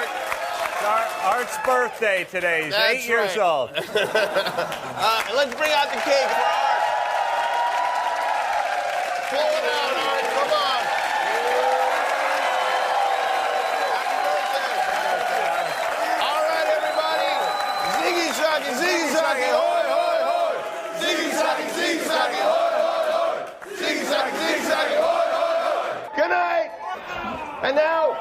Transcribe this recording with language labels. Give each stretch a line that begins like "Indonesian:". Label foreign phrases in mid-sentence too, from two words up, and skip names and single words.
English: Art's birthday today. He's 8 years old. Let's bring out the cake for Art. Pull it out, Art. Come on. Happy birthday. All right, everybody. Ziggy Zaggy, Ziggy Zaggy, hoy, hoy, hoy. Ziggy Zaggy, Ziggy Zaggy, hoy, hoy, hoy. Ziggy Zaggy, Ziggy Zaggy, hoy, hoy, hoy. Good night. And now